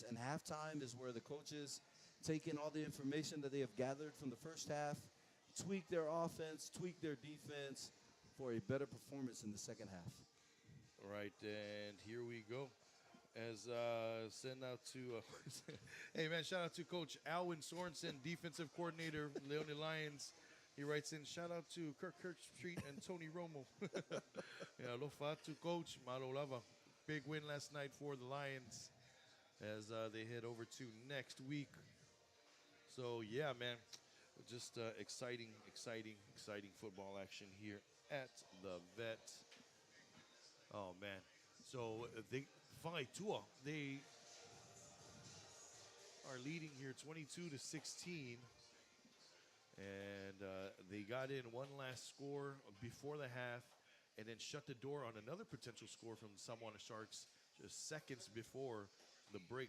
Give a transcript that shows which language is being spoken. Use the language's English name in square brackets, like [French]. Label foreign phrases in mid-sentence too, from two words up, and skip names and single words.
[English] And halftime is where the coaches take in all the information that they have gathered from the first half, tweak their offense, tweak their defense for a better performance in the second half. All right, and here we go. As send out to, hey man, shout out to Coach Alwyn Sorensen, defensive coordinator, Leone Lions. He writes in, shout out to Kirkstreet and Tony Romo. Yeah, [Samoan] alofa [English] to Coach, [Samoan] malo lava. [English] Big win last night for the Lions as they head over to next week. So yeah, man, just exciting football action here at the Vet. Oh man, so Whakaitua, they are leading here 22-16, and they got in one last score before the half and then shut the door on another potential score from the Samoana Sharks just seconds before the break.